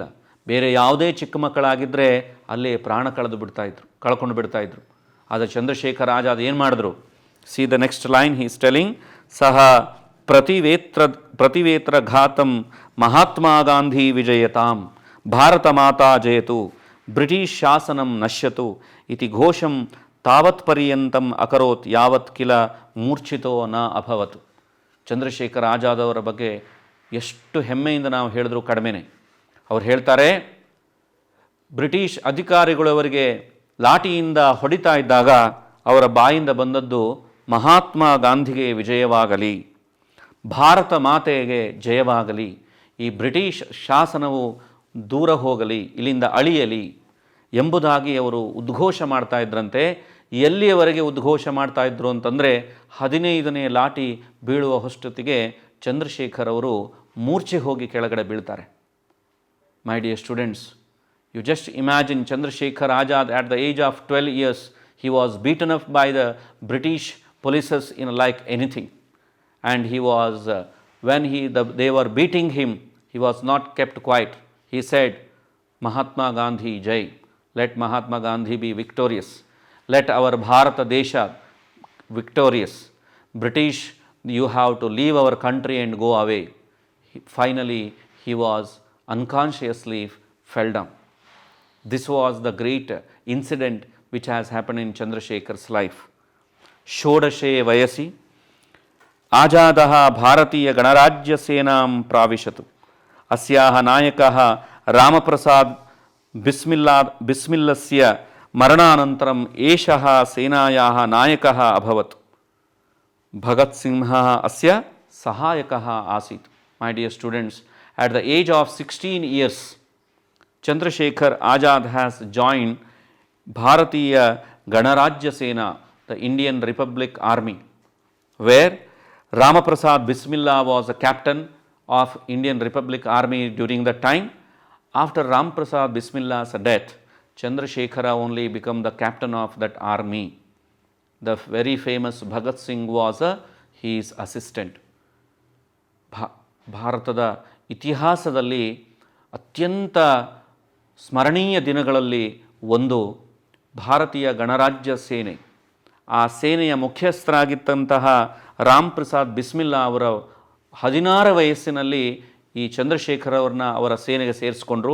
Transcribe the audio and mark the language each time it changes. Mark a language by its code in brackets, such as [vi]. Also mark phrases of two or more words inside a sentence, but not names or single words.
[kn] ಬೇರೆ ಯಾವುದೇ ಚಿಕ್ಕ ಮಕ್ಕಳಾಗಿದ್ದರೆ ಅಲ್ಲೇ ಪ್ರಾಣ ಕಳ್ಕೊಂಡು ಬಿಡ್ತಾಯಿದ್ರು. ಆದರೆ ಚಂದ್ರಶೇಖರ್ ಆಜಾದ್ ಏನು ಮಾಡಿದ್ರು? [en] see the next line, he is telling, [sa] ಸಹ ಪ್ರತಿವೇತ್ರ ಘಾತಂ ಮಹಾತ್ಮ ಗಾಂಧಿ ವಿಜಯತಾಂ, ಭಾರತ ಮಾತಾ ಜಯತು, ಬ್ರಿಟಿಷ್ ಶಾಸನಂ ನಶ್ಯತು ಇತಿ ಘೋಷಂ ತಾವತ್ ಪರ್ಯಂತಂ ಅಕರೋತ್ ಯಾವತ್ ಕಿಲ ಮೂರ್ಛಿತೋ ನ ಅಭವತ್. [kn] ಚಂದ್ರಶೇಖರ್ ಆಜಾದ್ ಅವರ ಬಗ್ಗೆ ಎಷ್ಟು ಹೆಮ್ಮೆಯಿಂದ ನಾವು ಹೇಳಿದ್ರು ಕಡಿಮೆನೆ. ಅವ್ರು ಹೇಳ್ತಾರೆ, ಬ್ರಿಟಿಷ್ ಅಧಿಕಾರಿಗಳು ಅವರಿಗೆ ಲಾಠಿಯಿಂದ ಹೊಡಿತಾ ಇದ್ದಾಗ ಅವರ ಬಾಯಿಂದ ಬಂದದ್ದು, ಮಹಾತ್ಮ ಗಾಂಧಿಗೆ ವಿಜಯವಾಗಲಿ, ಭಾರತ ಮಾತೆಗೆ ಜಯವಾಗಲಿ, ಈ ಬ್ರಿಟಿಷ್ ಶಾಸನವು ದೂರ ಹೋಗಲಿ, ಇಲ್ಲಿಂದ ಅಳಿಯಲಿ ಎಂಬುದಾಗಿ ಅವರು ಉದ್ಘೋಷ ಮಾಡ್ತಾ ಇದ್ರಂತೆ. ಎಲ್ಲಿಯವರೆಗೆ ಉದ್ಘೋಷ ಮಾಡ್ತಾ ಇದ್ರು ಅಂತಂದರೆ 15ನೇ ಲಾಠಿ ಬೀಳುವ ಹೊಷ್ಟೊತ್ತಿಗೆ ಚಂದ್ರಶೇಖರ್ ಅವರು ಮೂರ್ಛೆ ಹೋಗಿ ಕೆಳಗಡೆ ಬೀಳ್ತಾರೆ. [en] My dear students, you just imagine Chandrasekhar Azad at the age of 12 years, he was beaten up by the British police in like anything. And he was, when they were beating him, he was not kept quiet. He said, Mahatma Gandhi Jai, let Mahatma Gandhi be victorious. Let our Bharata Desha victorious. British, you have to leave our country and go away. Finally, he was unconsciously fell down. This was the great incident which has happened in Chandrasekhar's life. [sa] ಷೋಡಶೇ ವಯಸಿ ಆಜಾದಃ ಭಾರತೀಯ ಗಣರಾಜ್ಯ ಸೇನಾಂ ಪ್ರಾವಿಶತು. ಅಸ್ಯಾಹ ನಾಯಕಃ ರಾಮಪ್ರಸಾದ್ बिस्मिल्लस्य मरणानन्तरम् एषः सेनायाः नायकः अभवत्। भगत सिंह अस्य सहायकः आसीत्। [en] My dear students, at the age of 16 years, Chandrasekhar Azad has joined Bharatiya Ganarajya Sena, the Indian Republic Army, where Ramaprasad Bismillah was the captain of Indian Republic Army during that time. After Ramaprasad Bismilla's death, Chandrasekhara only became the captain of that army. The very famous Bhagat Singh was his assistant. [kn] ಭಾರತದ ಇತಿಹಾಸದಲ್ಲಿ ಅತ್ಯಂತ ಸ್ಮರಣೀಯ ದಿನಗಳಲ್ಲಿ ಒಂದು ಭಾರತೀಯ ಗಣರಾಜ್ಯ ಸೇನೆ. ಆ ಸೇನೆಯ ಮುಖ್ಯಸ್ಥರಾಗಿದ್ದಂತಹ ರಾಮ್ ಪ್ರಸಾದ್ ಬಿಸ್ಮಿಲ್ಲಾ ಅವರ 16 ವಯಸ್ಸಿನಲ್ಲಿ ಈ ಚಂದ್ರಶೇಖರ್ ಅವ್ರನ್ನ ಅವರ ಸೇನೆಗೆ ಸೇರಿಸ್ಕೊಂಡ್ರು.